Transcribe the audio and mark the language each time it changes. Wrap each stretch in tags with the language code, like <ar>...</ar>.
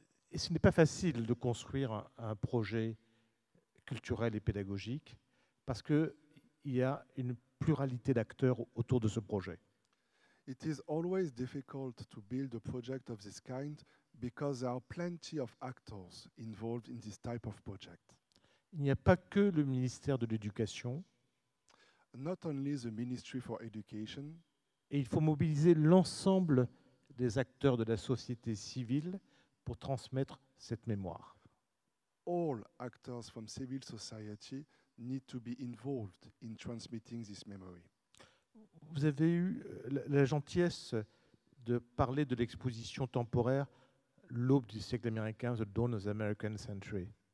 <fr>Et ce n'est pas facile de construire un projet culturel et pédagogique parce qu'il y a une pluralité d'acteurs autour de ce projet.</fr> <en>It is always difficult to build a project of this kind because there are plenty of actors involved in this type of project.</en> <fr>Il n'y a pas que le ministère de l'Éducation.</fr> <en>Not only the Ministry for Education,</en> <fr>et il faut mobiliser l'ensemble des acteurs de la société civile pour transmettre cette mémoire.</fr> <en>all actors from civil society need to be involved in transmitting this memory.</en> <fr>Vous avez eu la gentillesse de parler de l'exposition temporaire L'aube du siècle américain, The Dawn of the American Century.</fr>